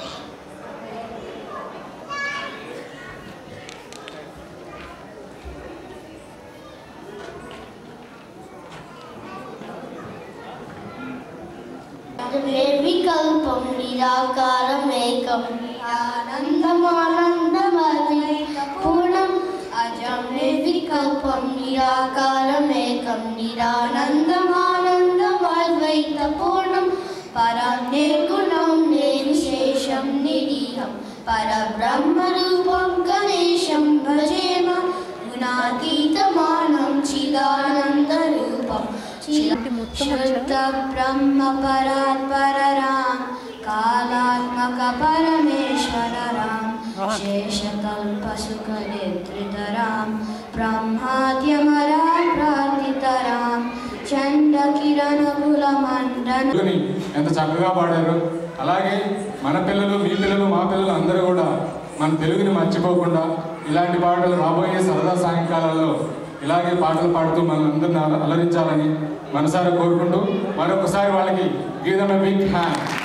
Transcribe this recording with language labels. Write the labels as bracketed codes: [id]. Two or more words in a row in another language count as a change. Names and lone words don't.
[sa] వికల్పం నిరాకారమేకం ఆనందమానందమద్వైతపూర్ణం అజం నిర్వికల్పం నిరాకారమేకం నిరానందమానందమద్వైతపూర్ణం పరం నిర్గుణం నిర్విశేషం నిరీహం పరబ్రహ్మరూపం గణేశం భజేమ గుణాతీతమానం చిదానందరూపం शुद्ध ब्रह्म परात्पर राम कालात्मक परमेश्वर राम शेषकल्प सुख निद्रित राम ब्रह्माद्यमरा प्रार्थित राम चंड किरण कुल मंडन. [te] ఎంత చక్కగా పాడారు. అలాగే మన పిల్లలు మీ పిల్లలు మా పిల్లలు అందరూ కూడా మన తెలుగుని మర్చిపోకుండా ఇలాంటి పాటలు రాబోయే సరదా సాయంకాలాల్లో ఇలాగే పాటలు పాడుతూ మనందరిని అలరించాలని మనసారా కోరుకుంటూ మరొకసారి వాళ్ళకి [en] give big hand.